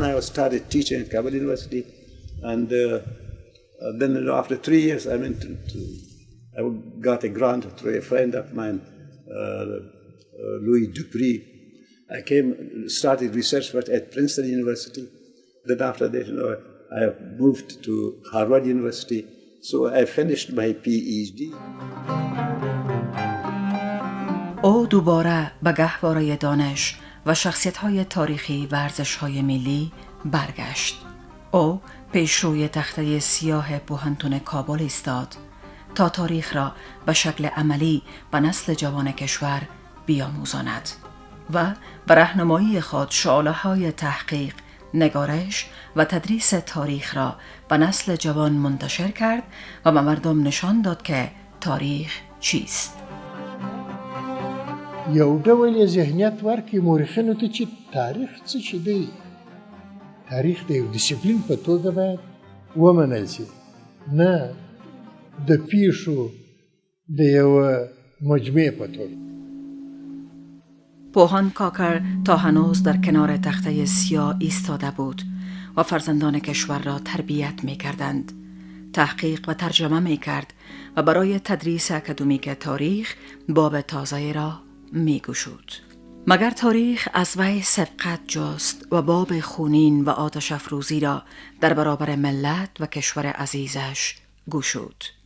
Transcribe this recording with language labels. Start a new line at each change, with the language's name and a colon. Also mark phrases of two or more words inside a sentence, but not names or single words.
English: I started teaching at Kabul University, and then after 3 years, I got a grant through a friend of mine, Louis Dupree. I started research work at Princeton University. Then after that, I moved to Harvard University. So I finished my PhD.
Persian: او دوباره به گهواره دانش و شخصیت‌های تاریخی و ارزش‌های ملی برگشت. او پیشروی تخته سیاه پوهنتون کابل ایستاد تا تاریخ را به شکل عملی به نسل جوان کشور بیاموزاند و به راهنمایی خود شعله‌های تحقیق، نگارش و تدریس تاریخ را به نسل جوان منتشر کرد و به مردم نشان داد که تاریخ چیست.
Pashto: یو ډول ذهنیت ورکړي مورخینو ته چې تاریخ څه شی دی. تاریخ د یو ډیسپلین په توګه باید ومنل شي، نه د پیښو د یو مجموعه په توګه.
Persian: پوهان کاکر تا هنوز در کنار تخته سیاه ایستاده بود و فرزندان کشور را تربیت می کردند. تحقیق و ترجمه می کرد و برای تدریس اکادمیک تاریخ باب تازه را می گشود. مگر تاریخ از وی سبقت جست و باب خونین و آتش افروزی را در برابر ملت و کشور عزیزش گشود.